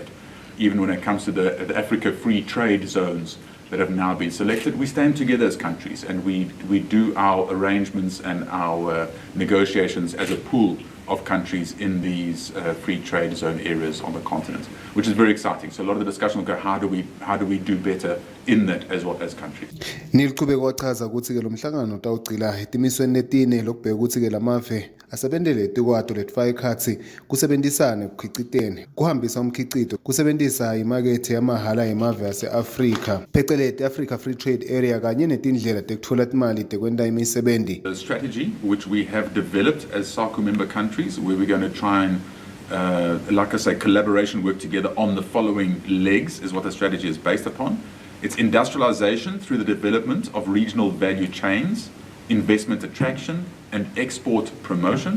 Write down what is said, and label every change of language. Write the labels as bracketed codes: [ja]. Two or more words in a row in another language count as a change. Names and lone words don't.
[en] Even when it comes to the Africa free trade zones that have now been selected, we stand together as countries and we do our arrangements and our negotiations as a pool of countries in these free trade zone areas on the continent, which is very exciting. So a lot of the discussion will go, how do we do better in that as well as countries. [ss] Niliqhubeka wachaza ukuthi ke lo mhlangano tawugcila etimisweni letine lokubheka ukuthi ke lamave asebentele etikwato letfaka ikhatsi kusebenzisane kukhicitene kuhambisa umkhicito kusebenzisa imakethe yamahala yemave ase-Afrika phecelezi Africa Free Trade Area kanye netindlela tekutfola imali tekwenta imisebenzi. [en] The strategy which we have developed as Sacu member countries, where we're going to try and like I say, collaboration, work together on the following legs is what the strategy is based upon. It's industrialization through the development of regional value chains, investment attraction and export promotion.